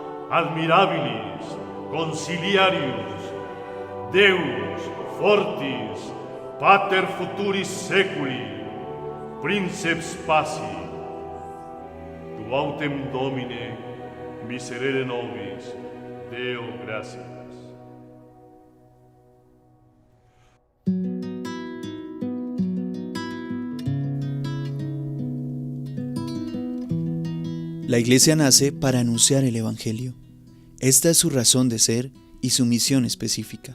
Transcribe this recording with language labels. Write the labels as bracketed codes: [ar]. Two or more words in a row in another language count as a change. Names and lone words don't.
[la] admirabilis, conciliarius, Deus, fortis, pater futuris seculi, princeps paci, tu autem Domine, miserere nobis, Deo gratias. [es] La Iglesia nace para anunciar el Evangelio. Esta es su razón de ser y su misión específica.